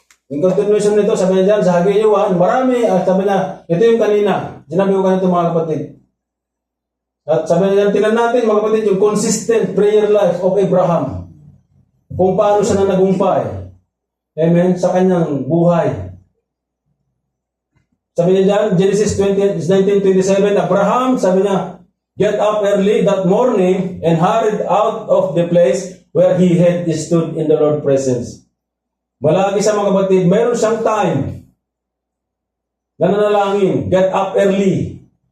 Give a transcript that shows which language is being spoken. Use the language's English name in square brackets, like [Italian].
[Filipino] In continuation nito, sabi niya dyan, sa Haggai 1, marami, at sabi niya, ito yung kanina. Sinabi ko ganito, mga kapatid. At sabi niya dyan, tingnan natin, mga kapatid, yung [English] consistent prayer life of Abraham. [Filipino] Kung paano siya na nagumpay. Amen? Sa kanyang buhay. Sabi niya dyan, [English] Genesis 19:27, Abraham, sabi niya, get up early that morning and hurried out of the place where he had stood in the Lord's presence. [Filipino] Malagi sa mga kapatid, mayroon siyang time na nanalangin, [English] get up early.